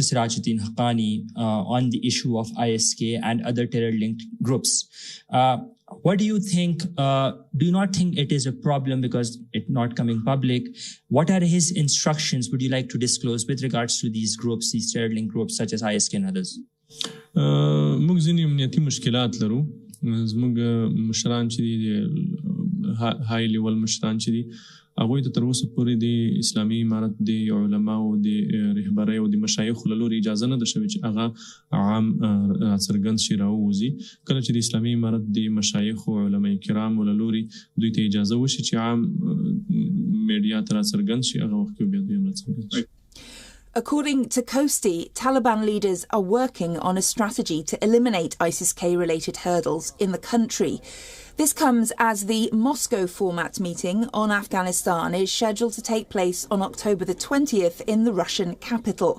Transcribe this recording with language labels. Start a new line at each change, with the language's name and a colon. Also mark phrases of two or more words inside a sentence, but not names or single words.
English: Sirajuddin Haqqani, on the issue of ISK and other terror-linked groups. What do you think? Do you not think it is a problem because it's not coming public? What are his instructions would you like to disclose with regards to these groups, these terror-linked groups such as ISK and others?
Pashto: مشران چې دي
English: high level
Pashto: مشران چې دي هغوی ته تر اوسه پورې د اسلامي امارت د علماو د رهبرۍ او د مشایخو له لورې اجازه نه ده شوې چې هغه عام څرګند شي راووځي. کله چې د اسلامي امارت د مشایخو علماء کرامو له لورې دوی ته اجازه وشي چې عام میډیا ته راڅرګند شي هغه وخت کې بیا دوی هم راڅرګند شي.
English: According to Kosti, Taliban leaders are working on a strategy to eliminate ISIS-K-related hurdles in the country. This comes as the Moscow format meeting on Afghanistan is scheduled to take place on October the 20th in the Russian capital.